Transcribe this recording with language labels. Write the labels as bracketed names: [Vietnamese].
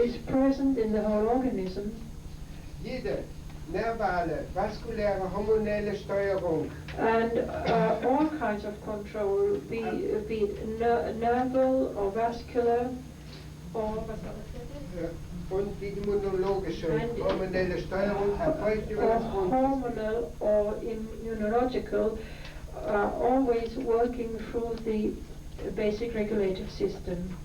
[English] is present in the whole organism, [German] Jede nervale, vaskuläre, hormonelle Steuerung [English] and all kinds of control, be it nerval or vascular or [German] und die immunologische [English] And- [German] hormonelle Steuerung erfolgt über [English] or [German] das Grundsystem. [English] hormonal or immunological, always working through the basic regulative system.